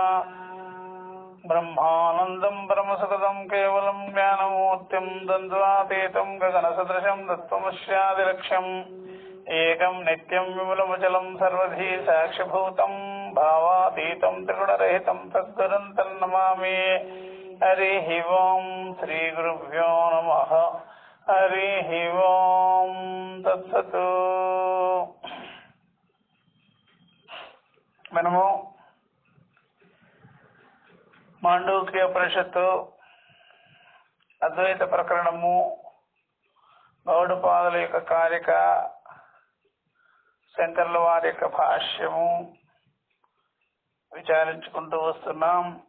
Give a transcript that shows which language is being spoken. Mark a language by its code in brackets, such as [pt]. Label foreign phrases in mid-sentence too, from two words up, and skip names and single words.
[sa] ब्रह्मानन्दं परमसुखदं केवलं ज्ञानमूर्तिं द्वन्द्वातीतं गगनसदृशं तत्त्वमस्यादिलक्ष्यम् एकं नित्यं विमलमचलं सर्वधी साक्षिभूतं भावातीतं त्रिगुणरहितं तद्गुरुं तन्नमामि। हरिः ओं श्रीगुरुभ्यो नमः। हरिः ओं तत्सत्। [te] మనము మాండూక్యోపనిషత్తు అద్వైత ప్రకరణము గౌడపాదుల యొక్క కారిక శంకర్ల వారి యొక్క భాష్యము విచారించుకుంటూ వస్తున్నాం.